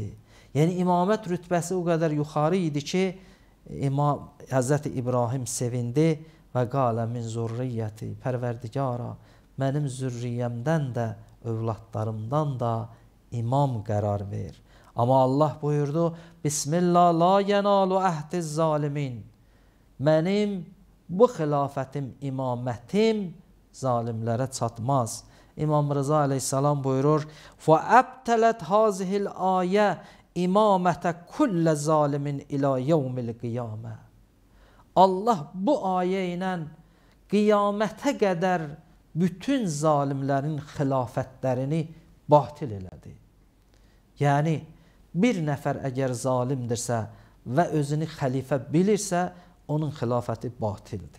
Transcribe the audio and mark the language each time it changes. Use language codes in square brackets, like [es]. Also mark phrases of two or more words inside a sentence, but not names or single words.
[az] Yəni imamət rütbəsi o qədər yuxarı idi ki, Həzrəti İbrahim sevindi və [ar] قال من ذريتي, [az] pərverdigara, mənim zürriyyəmdən də, övladlarımdan da imam qərar ver. Amma Allah buyurdu, [ar] بسم الله لا ينال عهدي الظالمين. [az] Mənim bu xilafətim, imamətim zalimlərə çatmaz. İmam Rıza əleyhissalam buyurur, [ar] فَأَبْتَلَتْ هَذِهِ الْآيَةِ إِمَامَةَ كُلَّ ظَالِمٍ إِلَى يَوْمِ الْقِيَامَةِ. [az] Allah bu ayə ilə qiyamətə qədər bütün zalimlərin xilafətlərini batil elədi. Yəni, bir nəfər əgər zalimdirsə və özünü xəlifə bilirsə, onun xilafəti batildir.